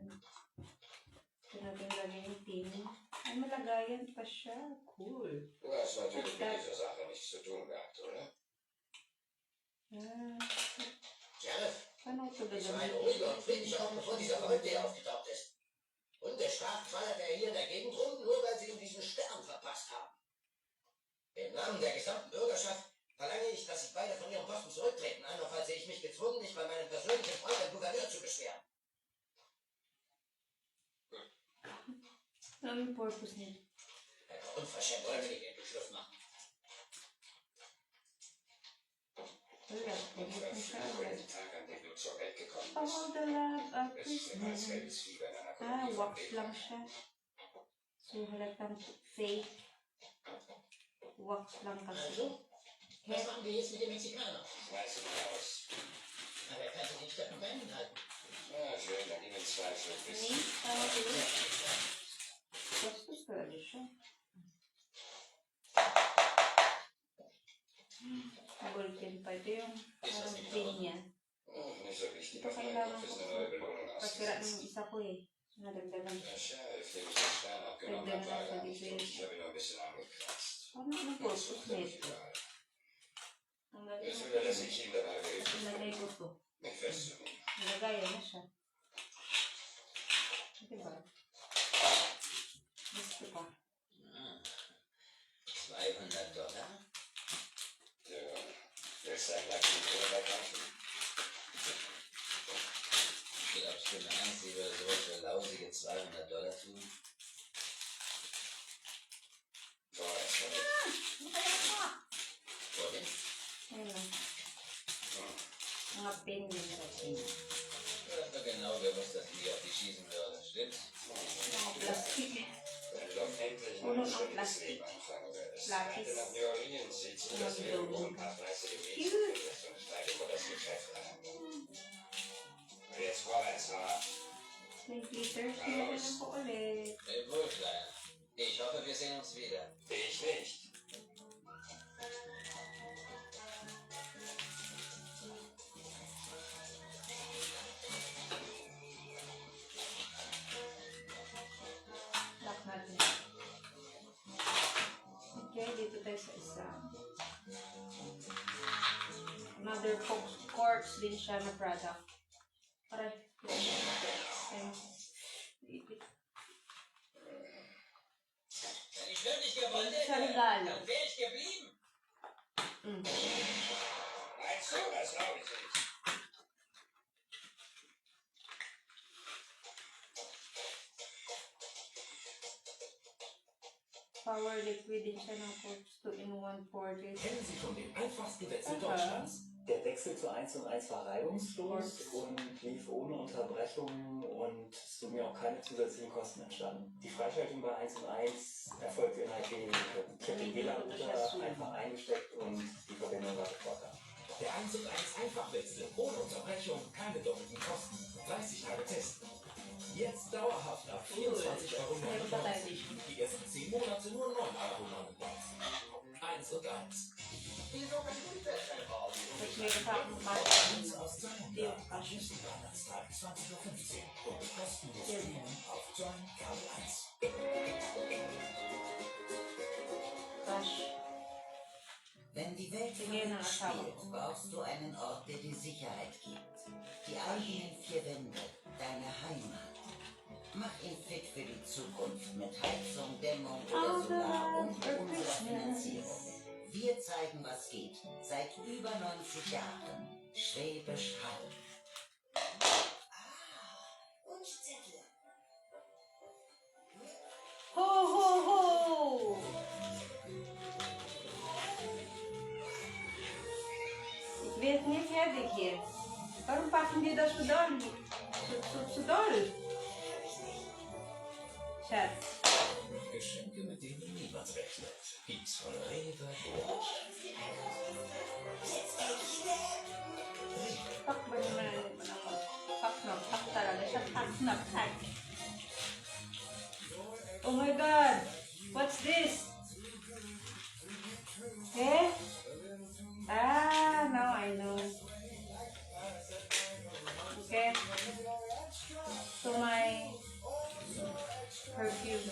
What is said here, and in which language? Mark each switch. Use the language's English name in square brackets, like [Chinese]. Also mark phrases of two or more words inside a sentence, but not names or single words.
[Filipino] Ito natin lagay yung pin. Ay, malagayan pa siya. Cool. [German] Du hast natürlich mit dieser Sache nichts zu tun gehabt, oder? Sheriff, [Filipino] Paano ito [German] ich war ein [Filipino] gagamitin? [German] ruhiger und friedlicher Ort, bevor dieser Verrückte hier aufgetaucht ist. Und der Staat feiert er hier in der Gegend rum, nur weil sie ihm diesen Stern verpasst haben. Im Namen der gesamten Bürgerschaft verlange ich, dass Sie beide von Ihrem Posten zurücktreten. Andernfalls sehe ich mich gezwungen, mich bei meinem persönlichen Freund, dem Gouverneur, zu beschweren. [Filipino] Ano yung purpose niya? [German] Unverschämt, wollen wir nicht endlich Schluss machen? [Filipino] Wala. [German] Unser [Filipino] Pagod siya [German] Flug [Filipino] agad. [German] den Tag, an dem du zur Welt gekommen [English] All [German] bist. [English] the love of [German] Es ist immer als [English] Christmas. [German] helles Fieber in einer Ah, Kolonie von [Filipino] wax [German] Lebenden. [Filipino] lang siya. So, halatang fake. Wax lang kasi. [German] Also, was machen wir jetzt mit dem Mexikaner? Weiß ich nicht aus. Aber er kann sich nicht an Rennen halten. Ja, schön, dann ihnen Zweifel [Filipino] Ni, [German] wissen. [Filipino] tawag yun. Bastos talaga siya. Golden pa. Ito yung parang pinya. [German] Nicht so wichtig, [Filipino] Ito [German] was mein [Filipino] kailangan [German] Kopf [Filipino] ko [German] ist, eine [Filipino] po. [German] neue Belohnung [Filipino] Pasira [German] ausgesetzt. [Filipino] ng isa ko eh. Nadagdagan. [German] Der Sheriff, dem ich den Stern abgenommen habe, war gar nicht tot. Ich habe ihn nur ein bisschen angekratzt. [Filipino] Ano ang [German] Das [Filipino] purpose [German] ist völlig [Filipino] nito? [German] egal. [Filipino] Ang [German] Es [Filipino] lagay [German] ist [Filipino] ko [German] wieder, dass ich ihm dabei helfe, [Filipino] Ilagay ko to. [German] mich festzunehmen. [Filipino] Nilagayan na siya. Diba? Gusto pa. $200? [German] Ja, willst du ein Lucky Cola kaufen? Glaubst du, Nancy sie würde so für lausige $200 tun? Vorerst mal mit. Wohin? [Filipino] Ayun lang. Mga pin din sa pin. [German] Du hast doch genau gewusst, dass die auf dich schießen würde, stimmt's? [Filipino] Mga plastic. [German] Wenn du doch endlich [Filipino] Uno [German] ein [Filipino] ng [German] schönes [Filipino] plastic. [German] Leben anfangen würdest. [Filipino] Lapis. [German] Wenn du nach New Orleans ziehst, [Filipino] Uno [German] dass du [Filipino] ng [German] irgendwo [Filipino] Dome. [German] ein paar fleißige Mädchen [Filipino] Cute. [German] findest und steig über das Geschäft ein. Und jetzt vorwärts, [Filipino] ha? May glitters. Meron na po ulit. [German] Wohl, Kleiner. Ich hoffe, wir sehen uns wieder. Ich nicht. [Filipino] Lock natin. Okay, dito tayo sa isa. Another quartz din siya na product. Aray. Ayun. Ipit. [German] Wenn ich wirklich gewollt [Filipino] Sa [German] hätte, [Filipino] regalo. [German] dann wäre ich geblieben. Meinst du, das glaube ich nicht. [English] Power liquid [Filipino] din siya ng quartz 2-in-1 40. [German] Kennen Sie schon den einfachsten Wechsel Aha. Deutschlands? Der Wechsel zu 1&1 war reibungslos und lief ohne Unterbrechungen und es sind mir auch keine zusätzlichen Kosten entstanden. Die Freischaltung bei 1&1 erfolgte innerhalb weniger Minuten. Ich habe den WLAN-Router einfach eingesteckt und die Verbindung war sofort da. Der 1&1 Einfachwechsel ohne Unterbrechung, keine doppelten Kosten. 30 Tage testen. Jetzt dauerhaft ab 24,99 €. Die ersten 10 Monate nur 9,99 €. 1&1. [Filipino] Tapos may kasama pa. [German] Uns aus Join [Filipino] Yung [German] am [Filipino] cash. [German] nächsten Weihnachtstag 20:15 Uhr und kostenlos [Filipino] Yes. [German] streamen auf Join Kabel 1. [Filipino] Cash. [German] Wenn die Welt [Filipino] Sige na, asawa [German] spielt, [Filipino] ko. [German] brauchst du einen Ort, der dir Sicherheit gibt. Die eigenen 4 Wände, deine Heimat. Mach ihn fit für die Zukunft mit Heizung, Dämmung oder Solar und unserer Finanzierung. Wir zeigen, was geht. Seit über 90 Jahren. Schwäbisch Hall. Wunschzettel. Ho, ho, ho! [Dutch] Ik weet niet, heb ik hier. Waarom pakken die dat zo doll? Zo doll? Schatz. [German] Geschenke, mit denen niemand rechnet. Gibt's von Rewe und [Filipino] Pak ba naman ako? Pak na, pak talaga siya. Pak na, pak. [English] Oh my God! What's this? Eh? Ah, now I know. Okay. So my perfume.